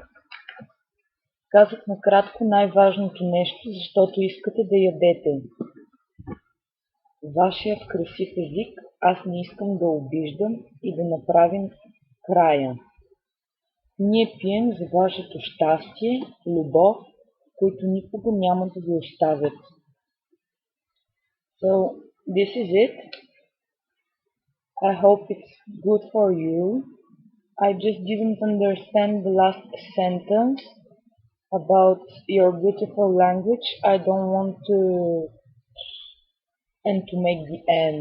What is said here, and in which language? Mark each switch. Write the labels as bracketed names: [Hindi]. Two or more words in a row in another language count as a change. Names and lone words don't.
[Bulgarian] Казах накратко най-важното нещо, защото искате да ядете. Вашият красив език аз не искам да обиждам и да направим края. Ние пием за вашето щастие, любов, които никога няма да ви оставят. [English] So, this is it. I hope it's good for you. I just didn't understand the last sentence about your beautiful language. I don't want to make the end.